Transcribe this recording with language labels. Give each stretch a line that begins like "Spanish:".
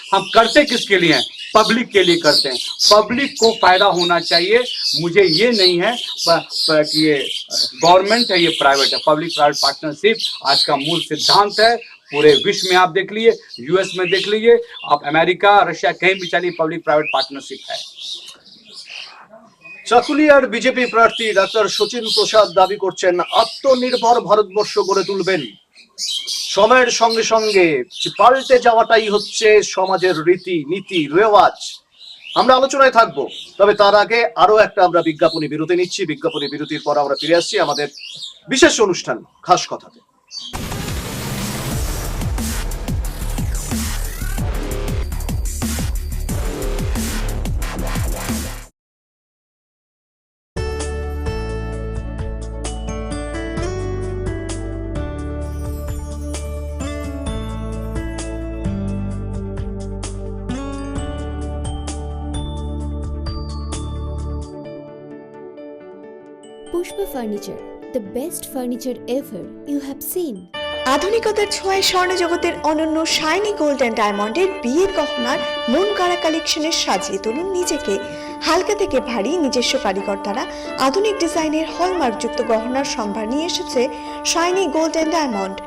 Hindi: हम करते किसके लिए हैं? पब्लिक के लिए करते हैं। पब्लिक को फायदा होना चाहिए। मुझे ये नहीं है कि ये गवर्नमेंट है, ये प्राइवेट है। पब्लिक प्राइवेट पार्टनरशिप आज का मूल सिद्धांत है। पूरे विश्व में आप देख लीजिए, यूएस में देख लीजिए, आप अमेरिका रशिया कहीं भी चलिए, पब्लिक प्राइवेट पार्टनरशिप है।
Bangla: চাকুলিয়ার বিজেপি প্রার্থী ডাক্তার সচিন প্রসাদ দাবি করছেন আত্মনির্ভর ভারতবর্ষ গড়ে তুলবেন। সময়ের সঙ্গে সঙ্গে পাল্টে যাওয়াটাই হচ্ছে সমাজের রীতি নীতি রেওয়াজ। আমরা আলোচনায় থাকবো, তবে তার আগে আরো একটা আমরা বিজ্ঞাপনী বিরতি নিচ্ছি। বিজ্ঞাপনী বিরতির পর আমরা ফিরে আসছি আমাদের বিশেষ অনুষ্ঠান খাস কথাতে।
English: Pushpa Furniture, the best furniture ever you have seen.
Bangla: আধুনিকতার ছোঁয়ায় স্বর্ণ জগতের অনন্য শাইনি গোল্ড অ্যান্ড ডায়মন্ডের বিয়ের গহনার মন কাড়া কালেকশনের সাজিয়ে তুলুন নিজেকে। হালকা থেকে ভারী নিজস্ব কারিগর দ্বারা আধুনিক ডিজাইনের হলমার্কযুক্ত গহনার সম্ভার নিয়ে এসেছে শাইনি গোল্ড অ্যান্ড ডায়মন্ড।